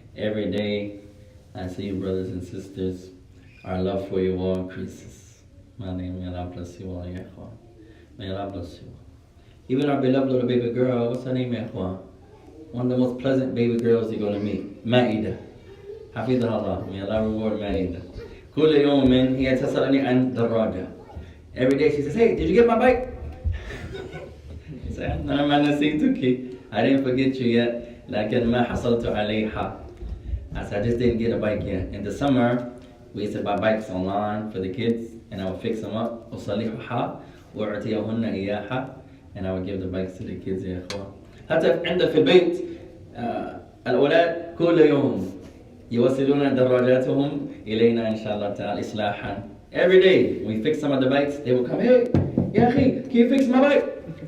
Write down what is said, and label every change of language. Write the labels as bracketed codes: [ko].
[en] Every day I see you, brothers and sisters. Our love for you all increases. May Allah bless you all, ya ikhwan. May Allah bless you all. Even our beloved little baby girl, what's her name, ya ikhwan? One of the most pleasant baby girls you're going to meet. [ar] Ma'idah. حفظها الله. [en] May Allah reward Ma'idah. [ar] كل يوم هي تسألني عن دراجة. [en] Every day she says, hey, did you get my bike? I say, [ar] أنا ما نسيتك. [en] I didn't forget you yet. [ar] لكن ما حصلت عليها. [en] I said, I just didn't get a bike yet. In the summer, we used to buy bikes online for the kids, and I would fix them up. [ar] أصلحها وأعطيهن إياها, [en] and I would give the bikes to the kids. [ar] يا إخوان. حتى عندنا في البيت الأولاد كل يوم يوصلون دراجاتهم إلينا إن شاء الله تعالى إصلاحا. [en] Every day we fix some of the bikes, they will come, hey, [ar] يا أخي, [en] can you fix my bike?